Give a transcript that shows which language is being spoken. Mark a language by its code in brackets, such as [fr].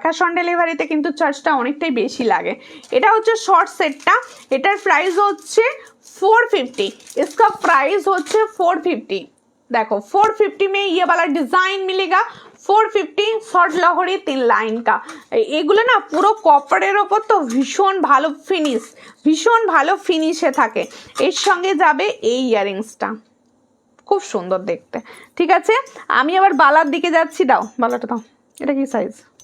[bn] Cash on ডেলিভারিতে কিন্তু চার্জটা অনেকটাই বেশি লাগে। এটা হচ্ছে শর্ট সেটটা, এটার প্রাইস হচ্ছে 450, [hi] इसका प्राइस [bn] হচ্ছে 450। [hi] देखो 450 में ये वाला डिजाइन मिलेगा, 450 [bn] শর্ট লহরি 3 লাইন কা। এগুলো না পুরো কপারের ওপর তো ভীষণ ভালো ফিনিশ, ভীষণ ভালো ফিনিশে থাকে। এর সঙ্গে যাবে এই ইয়ারিংসটা, খুব সুন্দর দেখতে। ঠিক আছে, আমি আবার বালার দিকে যাচ্ছি, দাও বালাটা দাও। এটা কি সাইজ?